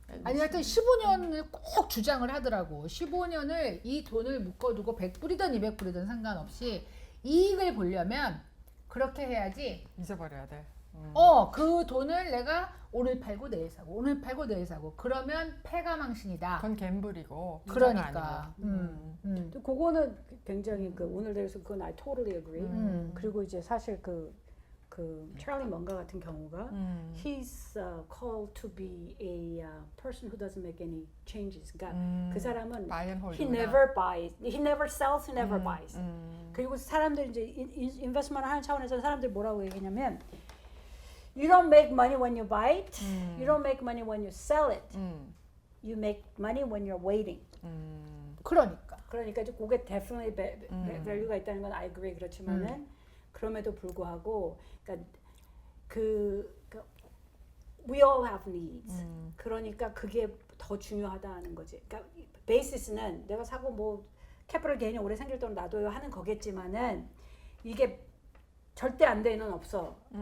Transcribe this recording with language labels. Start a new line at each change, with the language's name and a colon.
Korean: 아니 하여튼 15년을 꼭 주장을 하더라고. 15년을 이 돈을 묶어두고 100불이든 200불이든 상관없이 이익을 보려면 그렇게 해야지. 잊어버려야 돼. 그 돈을 내가 오늘 팔고 내일 사고 오늘 팔고 내일 사고 그러면 패가망신이다. 그건 갬블이고 그러니까. 근데 그거는 굉장히 그 오늘 대해서 그건
English: I totally agree.
Korean: 그리고 이제 사실 그 찰리 먼가 같은 경우가
English: he's called to be a person who doesn't make any changes.
Korean: 그러니까 그 사람은
English: buy and hold. he never buys, he never sells, he never buys.
Korean: 그리고 사람들 이제 인베스트먼트 하는 차원에서 사람들 뭐라고 얘기하냐면
English: you don't make money when you buy it, you don't make money when you sell it, you make money when you're waiting.
Korean: 그러니까 이제 그게 definitely value가 있다는 건
English: I agree.
Korean: 그렇지만은 그럼에도 불구하고 그러니까
English: we all have needs.
Korean: 그러니까 그게 더 중요하다는 거지. 그러니까 베이시스는 내가 사고 뭐 캐피털 게인이 오래 생길 동안 놔둬요 하는 거겠지만은 이게 절대 안 되는 없어.